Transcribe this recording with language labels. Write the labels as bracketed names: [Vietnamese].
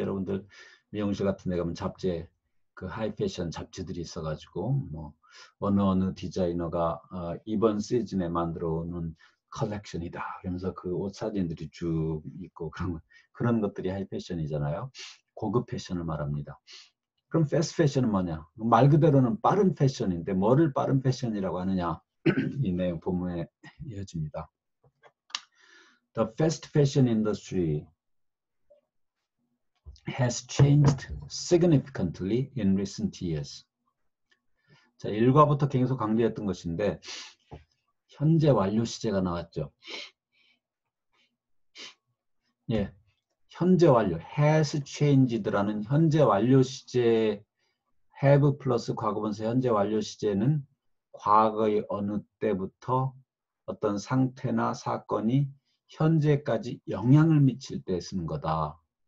[Korean] 여러분들 미용실 같은 데 가면 잡지에 그 하이 패션 잡지들이 있어가지고 뭐 어느 디자이너가 이번 시즌에 만들어 오는 컬렉션이다. 그러면서 그 옷 사진들이 쭉 있고 그런 것들이 하이 패션이잖아요. 고급 패션을 말합니다. 그럼 패스트 패션은 뭐냐? 말 그대로는 빠른 패션인데 뭐를 빠른 패션이라고 하느냐? 이 내용 본문에 이어집니다. [English] The fast fashion industry has changed significantly in recent years. [Korean] 자, 1과부터 계속 강조했던 것인데 현재 완료 시제가 나왔죠. 예, 현재 완료 has changed라는 현재 완료 시제 have 플러스 과거분사 현재 완료 시제는 과거의 어느 때부터 어떤 상태나 사건이 현재까지 영향을 미칠 때 쓰는 거다.